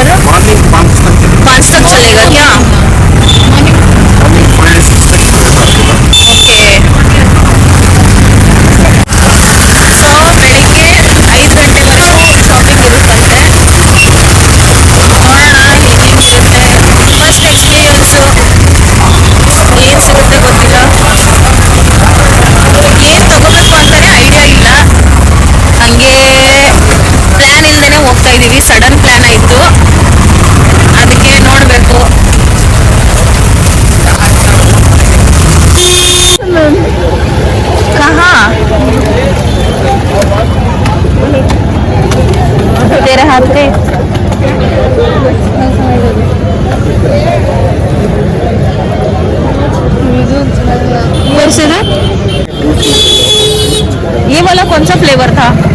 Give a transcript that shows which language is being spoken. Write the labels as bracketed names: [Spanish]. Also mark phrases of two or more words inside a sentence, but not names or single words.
[Hindi] 5 तक चलेगा क्या? ओके. [Kannada] ಸೊ ಬೆಳಿಗ್ಗೆ 5 ಗಂಟೆವರೆಗೂ ಶಾಪಿಂಗ್ ಇರುತ್ತಂತೆ. ನೋಡೋಣ ಹೇಗಿರುತ್ತೆ. [English] first experience [Kannada] ಏನು ಸಿಗುತ್ತೆ ಗೊತ್ತಿಲ್ಲ. ಏನು ತಗೋಬೇಕು ಅಂತಾನೆ ಐಡಿಯಾ ಇಲ್ಲ. ಹಂಗೆ ಪ್ಲ್ಯಾನ್ ಇಲ್ದೇ ಹೋಗ್ತಾ ಇದ್ದೀವಿ. [English] sudden plan [Kannada] ಆಯಿತು, ಅದಕ್ಕೆ ನೋಡಬೇಕು. [Hindi] कहाँ तेरे हाथ पे ये वाला कौन सा फ्लेवर था?